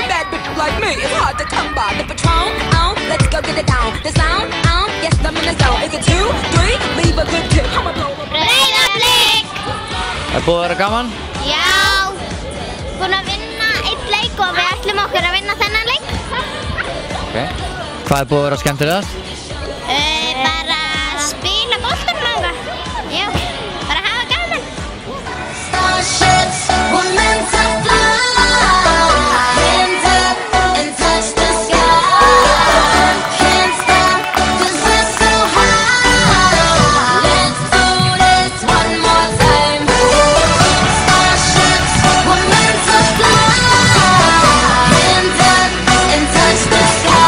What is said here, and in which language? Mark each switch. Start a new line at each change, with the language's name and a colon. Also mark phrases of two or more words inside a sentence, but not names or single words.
English: Bad bitch like me, it's hard to come by. The Patron, let's go get it down. The sound, yes, I'm in the zone. Is it 2, 3, leave a good tip. I'ma blow up.
Icelandic: Breiðablik! Búið að vera gaman? Já, búin að vinna einn leik og við ætlum okkur að vinna þennan leik. Ok. Hvað búið að vera skemmtilegast? Bara spila boltanum og eitthvað. Já, bara hafa gaman.
English: Starships were meant to fly, hands up and touch the sky. Can't stop 'cause we're so high. Let's do this one more time. Starships were meant to fly, hands up and touch the sky.